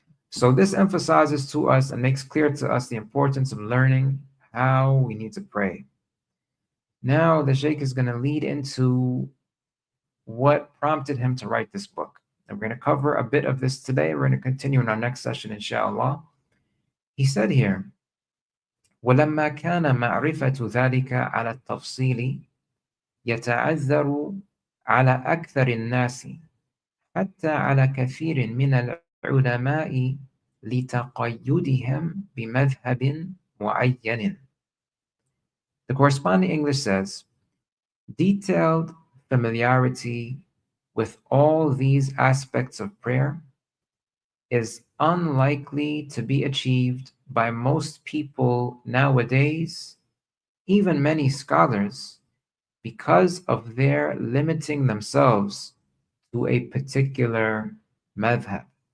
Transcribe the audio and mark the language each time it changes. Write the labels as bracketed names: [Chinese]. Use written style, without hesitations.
[English] So this emphasizes to us and makes clear to us the importance of learning how we need to pray. Now the Shaykh is going to lead into what prompted him to write this book. And we're going to cover a bit of this today. We're going to continue in our next session, inshallah. He said here, [Arabic] وَلَمَّا كَانَ مَعْرِفَةُ ذَلِكَ عَلَى التَّفْصِيلِ يَتَعَذَّرُ عَلَى أَكْثَرِ النَّاسِ حتى على كثير من العلماء لتقيدهم بمذهب معين. [English] The corresponding English says, detailed familiarity with all these aspects of prayer is unlikely to be achieved by most people nowadays, even many scholars, because of their limiting themselves to a particular madhab.